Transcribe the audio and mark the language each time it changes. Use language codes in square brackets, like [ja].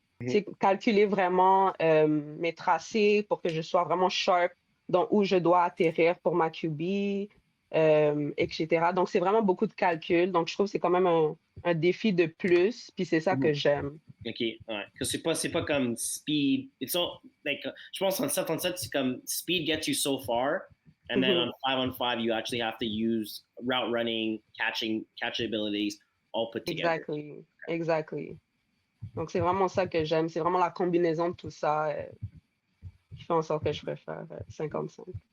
[fr] Tu sais, calculer vraiment mes tracés pour que je sois vraiment sharp dans où je dois atterrir pour ma QB, etc. Donc, c'est vraiment beaucoup de calculs. Donc, je trouve que c'est quand même un défi de plus. Puis c'est ça que j'aime. OK, ouais. Que c'est pas comme speed. [en] It's all, like, [fr] je pense en 7 on 7, c'est comme [en] speed gets you so far. And then on 5-on-5, you actually have to use route running, catching abilities all put together. Exactly. Exactly. [fr] Donc, c'est vraiment ça que j'aime. C'est vraiment la combinaison de tout ça qui fait en sorte que je préfère 55.